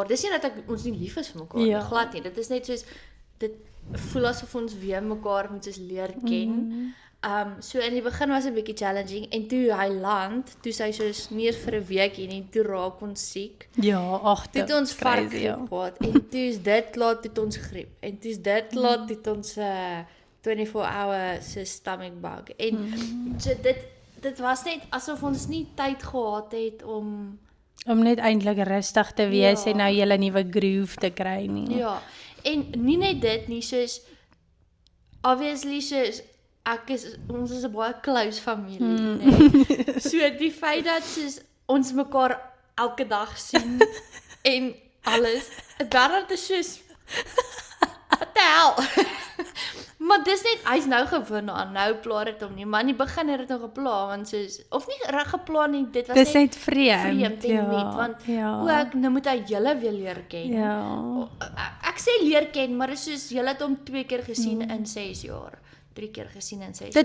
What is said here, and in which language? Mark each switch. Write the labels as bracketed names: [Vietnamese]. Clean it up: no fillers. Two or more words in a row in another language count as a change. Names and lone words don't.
[Afrikaans] Dis nie dat ons nie lief is vir mekaar, glad nie. Dit is net soos dit voel asof ons weer mekaar moet soos leer ken. So in die begin was 'n bietjie challenging en toe hy land, toe sy soos nie vir 'n week hier nie, toe raak ons siek. Ja, ag, dit het ons vark gehad en toe is dit laat het ons griep en toe is dit laat het ons [English] 24-hour stomach bug [Afrikaans] en so dit was net asof ons nie tyd gehad het om net eintlik rustig te wees en nou julle nuwe groove te kry nie. Ja. En nie net dit nie, soos obviously ons is 'n baie close familie, nee. So die feit dat ons mekaar elke dag sien en alles, Bernard is soos [English] what the hell? [Afrikaans] Maar dis net, hy's nou gewoond aan, nou pla dit hom nie, maar in die begin het dit nog gepla, want of nie reg gepla nie, dit was Dis net vreemd, en nuut, want ook, nou moet hy julle weer leer ken. Ja. Ek sê leer ken, maar dit is soos, julle het hom 2 keer gesien in 6 jaar, 3 keer gesien in 6